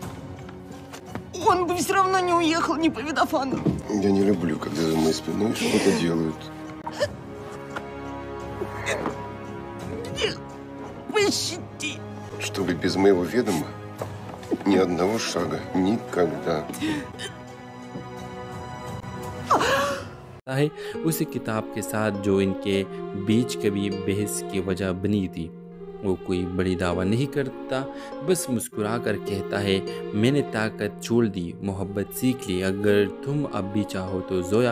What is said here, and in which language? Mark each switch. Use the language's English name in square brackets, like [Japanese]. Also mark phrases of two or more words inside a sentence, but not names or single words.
[Russian] Он бы все равно не уехал, не повидав Анну. Я не люблю, когда за моей спиной что-то делают. Пощади. Чтобы без моего ведома ни одного шага. Никогда. [Hindi] है उसी किताब के साथ जो इनके बीच कभी बहस की वजह बनी थी। वो कोई बड़ी दावा नहीं करता, बस मुस्कुरा कर कहता है, मैंने ताकत छोड़ दी, मोहब्बत सीख ली, अगर तुम अब भी चाहो तो ज़ोया।